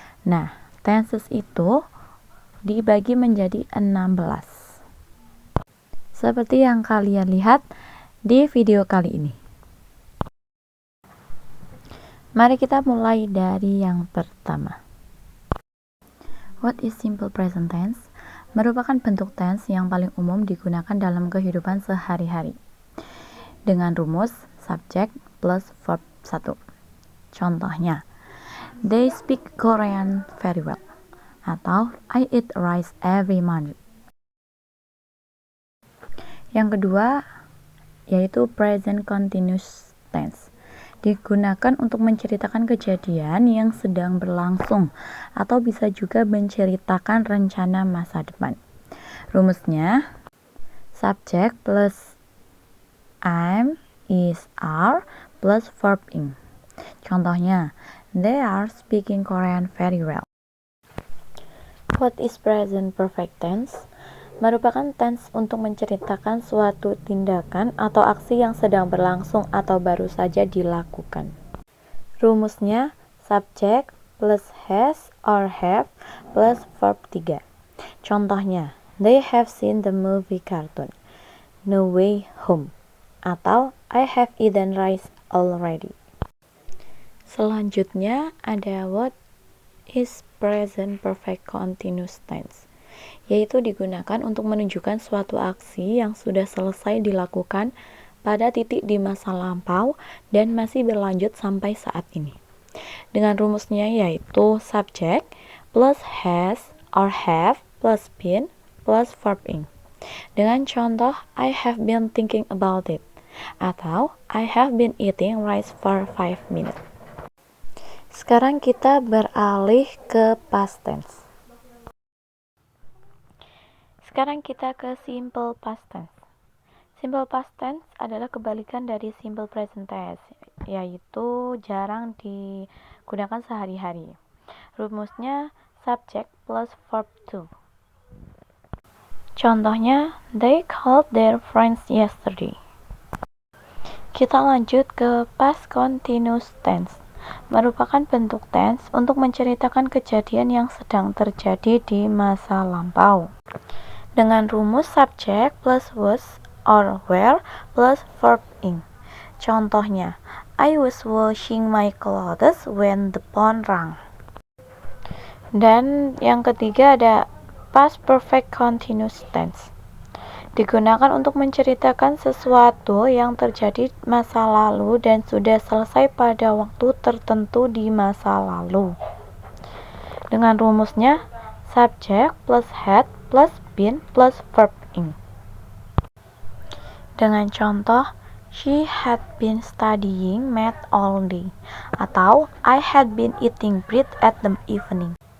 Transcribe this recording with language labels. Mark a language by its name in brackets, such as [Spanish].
[Indonesian] Nah, tenses itu dibagi menjadi 16. Seperti yang kalian lihat di video kali ini. Mari kita mulai dari yang pertama. [English] What is simple present tense? [Indonesian] Merupakan bentuk tense yang paling umum digunakan dalam kehidupan sehari-hari. Dengan rumus [English] subject plus verb 1. [Indonesian] Contohnya, [English] they speak Korean very well. [Indonesian] Atau, [English] I eat rice every morning. [Indonesian] Yang kedua, yaitu present continuous tense. Digunakan untuk menceritakan kejadian yang sedang berlangsung atau bisa juga menceritakan rencana masa depan. Rumusnya, [English] subject plus am, is, are plus verb ing. [Indonesian] Contohnya, [English] they are speaking Korean very well. What is present perfect tense? [Indonesian] Merupakan tense untuk menceritakan suatu tindakan atau aksi yang sedang berlangsung atau baru saja dilakukan. Rumusnya [English] subject plus has or have plus verb 3. [Indonesian] Contohnya, [English] they have seen the movie cartoon No Way Home [Indonesian] atau [English] I have eaten rice already. [Indonesian] Selanjutnya ada [English] what is present perfect continuous tense, [Indonesian] yaitu digunakan untuk menunjukkan suatu aksi yang sudah selesai dilakukan pada titik di masa lampau dan masih berlanjut sampai saat ini. Dengan rumusnya yaitu [English] subject plus has or have plus been plus verb ing. [Indonesian] Dengan contoh, [English] I have been thinking about it [Indonesian] atau [English] I have been eating rice for 5 minutes. [Indonesian] Sekarang kita beralih ke past tense. Sekarang kita ke simple past tense. Simple past tense adalah kebalikan dari simple present tense, yaitu jarang digunakan sehari-hari. Rumusnya [English] subject plus verb 2. [Indonesian] Contohnya, [English] they called their friends yesterday. [Indonesian] Kita lanjut ke past continuous tense. Merupakan bentuk tense untuk menceritakan kejadian yang sedang terjadi di masa lampau. Dengan rumus [English] subject plus was or were plus verb ing. [Indonesian] Contohnya, [English] I was washing my clothes when the phone rang. [Indonesian] Dan yang ketiga ada past perfect continuous tense. Digunakan untuk menceritakan sesuatu yang terjadi masa lalu dan sudah selesai pada waktu tertentu di masa lalu. Dengan rumusnya [English] subject plus had plus been plus verb ing. [Indonesian] Dengan contoh, [English] she had been studying math all day [Indonesian] atau [English] I had been eating bread at the evening.